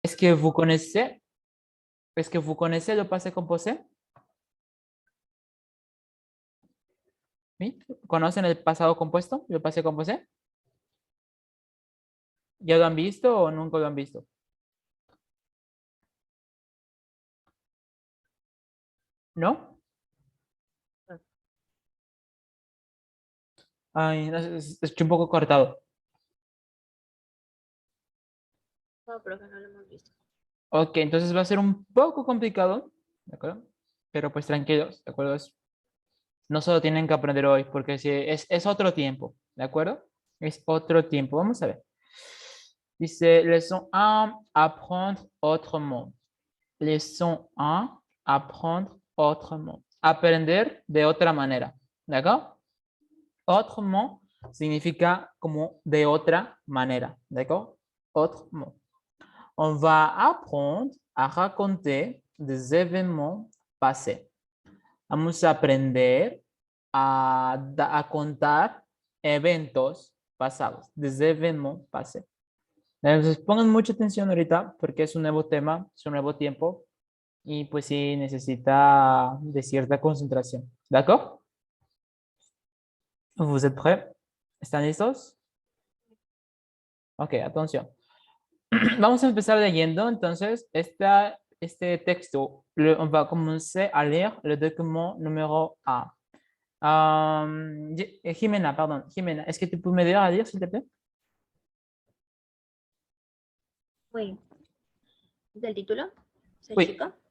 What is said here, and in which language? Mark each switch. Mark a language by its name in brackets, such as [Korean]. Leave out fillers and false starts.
[French] Est-ce que vous connaissez? Est-ce que vous connaissez le passé composé? [Spanish] ¿Sí? ¿Conocen el pasado compuesto? ¿El passé composé? ¿Ya lo han visto o nunca lo han visto? ¿No? Ay, no, estoy un poco cortado. No, pero que no lo hemos visto. Ok, entonces va a ser un poco complicado, ¿de acuerdo? Pero pues tranquilos, ¿de acuerdo? No solo tienen que aprender hoy, porque si es otro tiempo, ¿de acuerdo? Es otro tiempo. Vamos a ver. [French] Dice, leçon 1, apprendre autrement. Leçon 1, apprendre autrement. [Spanish] Aprender de otra manera, ¿d'accord? Autrement significa como de otra manera, ¿d'accord? Autrement. [French] On va apprendre à raconter des événements passés. [Spanish] Vamos a aprender a contar eventos pasados, [French] des événements passés. [Spanish] Entonces pongan mucha atención ahorita porque es un nuevo tema, es un nuevo tiempo y pues sí necesita de cierta concentración. [French] ¿D'accord? ¿Vous êtes prêts? [Spanish] ¿Están listos? [French] Ok, atención. [Spanish] Vamos a empezar leyendo entonces este texto. [French] On va commencer à lire le document numéro 1. Jimena, pardon. Jimena, est-ce que tu peux m'aider à lire, s'il te plaît? [Spanish] Oui. ¿Del título? [French] Oui, Sachiko.